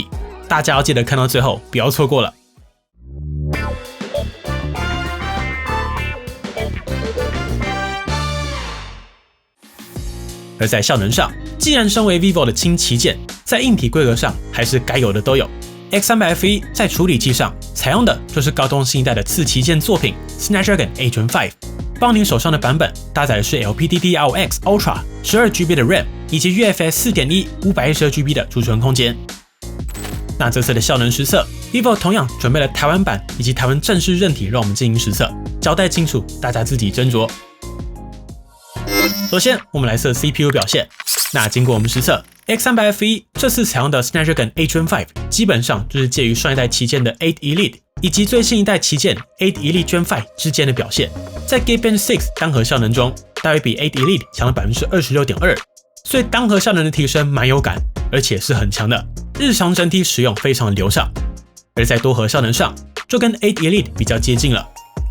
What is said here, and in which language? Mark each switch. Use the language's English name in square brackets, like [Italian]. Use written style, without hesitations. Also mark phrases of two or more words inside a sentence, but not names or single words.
[Chinese] 大家要記得看到最後，不要錯過了。而在效能上，既然身為 vivo 的輕旗艦，在硬體規格上還是該有的都有。X300F1 在處理器上採用的就是高通新一代的次旗艦作品 Snapdragon 8 Gen 5，幫你手上的版本搭載的是 LPDDR5X Ultra 12GB 的 RAM 以及 UFS 4.1 512GB 的儲存空間。那這次的效能實測 ，vivo 同樣準備了台灣版以及台灣正式韌體，讓我們進行實測，交代清楚，大家自己斟酌。首先，我們來測 CPU 表現。那經過我們實測 ，X300F1 這次採用的 Snapdragon 8 Gen 5，基本上就是介於上一代旗艦的8 Elite 以及最新一代旗艦8 Elite Gen 5之間的表現。在 Geekbench 6單核效能中，大約比8 Elite 強了 26.2%， 所以單核效能的提升蠻有感，而且是很強的。日常整體使用非常流暢。而在多核效能上，就跟8 Elite 比較接近了。